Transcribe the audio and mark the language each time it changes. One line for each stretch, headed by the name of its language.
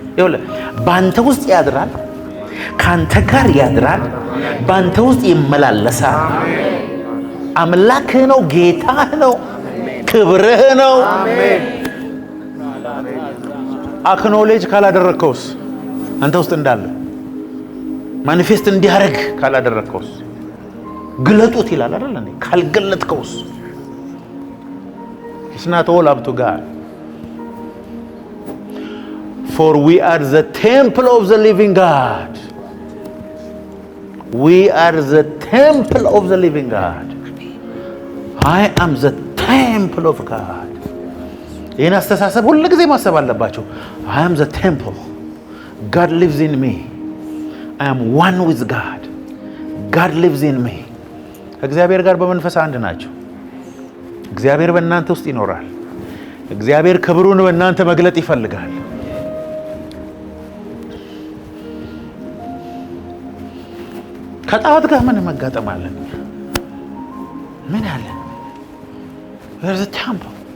Amharic: ይኸውልህ በአንተ ውስጥ ያድራል፣ ከአንተ ጋር ያድራል፣ በአንተ ውስጥ ይመላለሳል። አምላክህ ነው፣ ጌታህ ነው፣ ክብርህ ነው። አክኖሌጅ ካላደረግከውስ አንተ ውስጥ እንዳለ ማኒፌስት እንዲያደርግ ካላደረግከውስ ግለጡት ይላል አይደል እንዴ? ካልገለጥከውስ
English: it's not all up to God. For we are the temple of the living God. We are the temple of the living God. I am the temple of God.
Amharic: ይህን አስተሳሰብ ሁሉ ጊዜ ማሰብ አለባቸው።
English: I am the temple. God lives in me. I am one with God. God lives in me.
Amharic: ከእግዚአብሔር ጋር በመንፈስ አንድ ናቸው። እግዚአብሔር በእናንተ ውስጥ ይኖራል። እግዚአብሔር ክብሩን በእናንተ መግለጥ ይፈልጋል። ከጣዖት ጋር ምን መጋጠም አለን? ምን አለ?
English: There's a temple.